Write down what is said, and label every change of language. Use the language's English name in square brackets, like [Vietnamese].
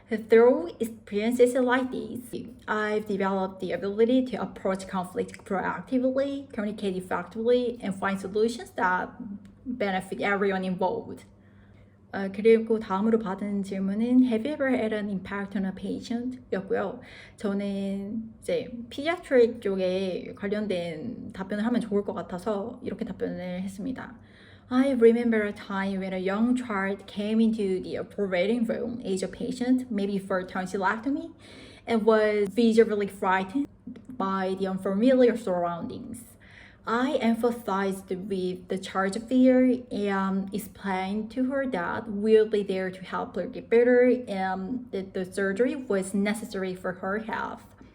[English] Through experiences like these, I've developed the ability to approach conflict proactively, communicate effectively, and find solutions that benefit everyone involved. [Korean] 그리고 다음으로 받은 질문은 [English] Have you ever had an impact on a patient? [Korean] 였고요. 저는 이제 pediatric 쪽에 관련된 답변을 하면 좋을 것 같아서 이렇게 답변을 했습니다. [English] I remember a time when a young child came into the operating room as a patient, maybe for tonsillectomy, and was visually frightened by the unfamiliar surroundings. I empathized with the child's fear and explained to her that we'll be there to help her get better and that the surgery was necessary for her health.